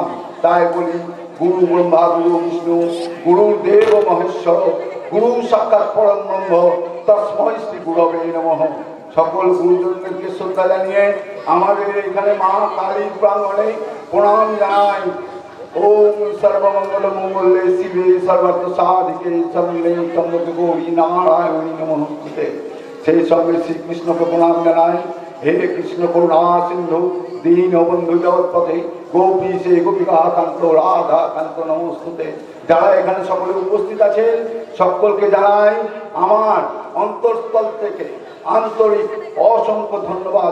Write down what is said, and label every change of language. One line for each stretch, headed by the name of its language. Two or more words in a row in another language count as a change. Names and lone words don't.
Bangla: তাই বলি,
Sanskrit: গুরু ব্রহ্মা, গুরু বিষ্ণু, গুরুদেব মহেশ্বর, গুরু সাক্ষাৎ পরম ব্রহ্ম, তস্মৈ শ্রী গুরবে নমঃ।
Bangla: সকল গুরুজনদেরকে শ্রদ্ধা জানিয়ে আমাদের এখানে মা কালীর প্রাঙ্গণে প্রণাম জানাই।
Sanskrit: ওম সর্বমঙ্গল মঙ্গলে শিবে সর্বার্থ সাধিকে শরণ্যে ত্র্যম্বকে গৌরী নারায়ণী নমস্তুতে।
Bangla: সেই সঙ্গে শ্রীকৃষ্ণকে প্রণাম জানাই।
Sanskrit: হে কৃষ্ণ করুণা সিন্ধু দীন বন্ধু জগৎপথে গোপী সে গোপিকা কান্ত রাধা কান্ত নমস্তুতে।
Bangla: যারা এখানে সকলে উপস্থিত আছেন সকলকে জানাই আমার অন্তঃস্থল থেকে আন্তরিক অসংখ্য ধন্যবাদ।